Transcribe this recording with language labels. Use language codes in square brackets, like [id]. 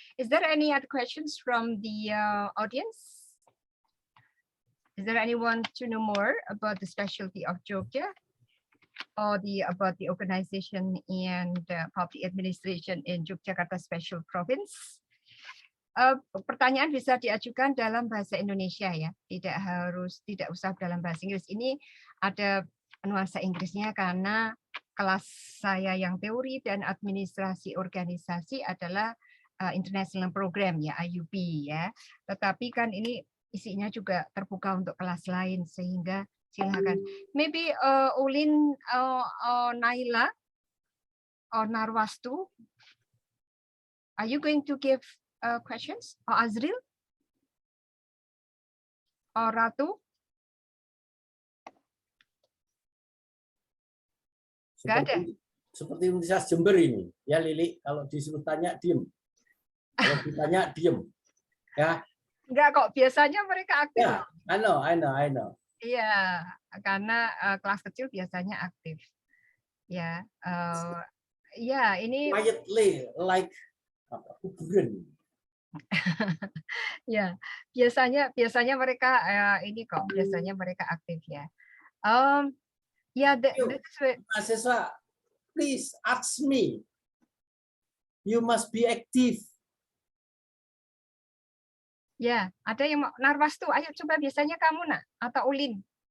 [en] Is there any other questions from the audience? Is there anyone to know more about the specialty of Jogja, or about the organization and public administration in Yogyakarta Special Province? [id] Pertanyaan bisa diajukan dalam bahasa Indonesia ya, tidak usah dalam bahasa Inggris. Ini ada nuansa Inggrisnya karena kelas saya yang teori dan administrasi organisasi adalah International Program ya, IUP ya. Tetapi kan ini isinya juga terbuka untuk kelas lain, sehingga silakan. [en] Maybe Ulin Naila or Narwastu, are you going to give questions? Or Azril? Or Ratu? [id] Seperti Universitas Jember ini, ya Lili, kalau disuruh tanya diem, kalau ditanya diem, ya. Enggak kok, biasanya mereka aktif. [en] Ya, I know. [id] Iya, karena kelas kecil biasanya aktif. Ya, ya ini. [en] Quietly, like kuburan. [id] Ya, biasanya mereka ini kok, biasanya mereka aktif ya. Yeah, [en] mahasiswa, please ask me. You must be active. [id] Ya, ada yang mau Narwastu. Ayo coba, biasanya kamu nak atau Ulin.